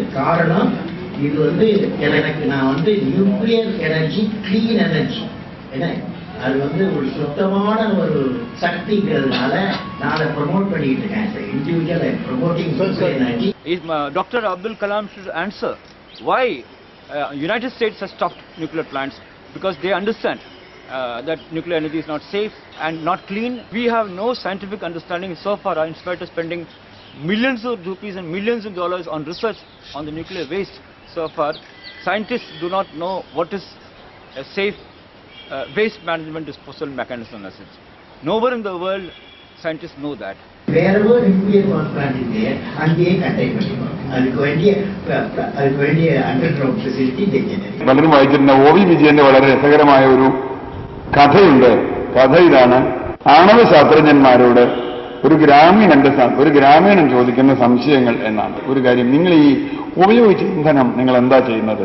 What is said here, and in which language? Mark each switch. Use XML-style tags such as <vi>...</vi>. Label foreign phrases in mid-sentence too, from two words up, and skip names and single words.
<ta>காரணம் இது வந்து எனக்கு நான் வந்து</ta> <en>nuclear energy clean energy</en> <ta>என்ன அது வந்து ஒரு சுத்தமான ஒரு சக்திங்கிறதுனால நான் அதை ப்ரொமோட் பண்ணிட்டு இருக்கேன்</ta> <en>individual promoting nuclear energy. Dr. Abdul Kalam should answer why United States has stopped nuclear plants, because they understand that nuclear energy is not safe and not clean. We have no scientific understanding so far, in spite of spending millions of rupees and millions of dollars on research on the nuclear waste. So far, scientists do not know what is a safe waste management disposal mechanism as such. Nowhere in the world scientists know that. Wherever nuclear power plant is there,</en> <ta>அங்கேயே கண்டெயின் பண்ணிக்கணும். அதுக்கு வேண்டிய</ta> <en>underground facility generate.</en> <ml>പലരും വായിച്ചിരുന്ന OV വിജയന്റെ വളരെ രസകരമായ ഒരു കഥയുണ്ട്. കഥ ഇതാണ്: ആണവ ശാസ്ത്രജ്ഞന്മാരോട് ഒരു ഗ്രാമീണൻ ചോദിക്കുന്ന സംശയങ്ങൾ എന്നാണ്. ഒരു കാര്യം, നിങ്ങൾ ഈ ഉപയോഗിച്ച ഇന്ധനം നിങ്ങൾ എന്താ ചെയ്യുന്നത്?</ml>